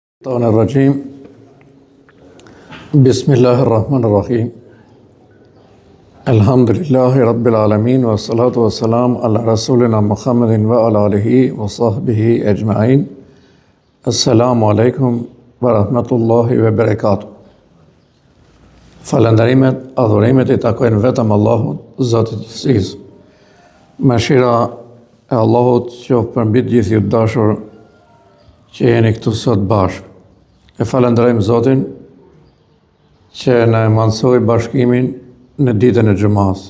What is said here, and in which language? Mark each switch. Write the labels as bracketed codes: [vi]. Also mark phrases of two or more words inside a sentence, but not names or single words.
[ar] الشيطان الرجيم بسم الله الرحمن الرحيم الحمد لله رب العالمين والصلاة والسلام على رسولنا محمد وعلى آله وصحبه أجمعين السلام عليكم ورحمة الله وبركاته. [sq] Falënderimet, adhurimet I takojnë vetëm Allahut, Zotit I gjithësisë. Mëshira e Allahut qoftë përmbi të gjithë ju të dashur që jeni këtu sot bashkë. E falenderojmë Zotin që na mësoi bashkimin në ditën e xumas.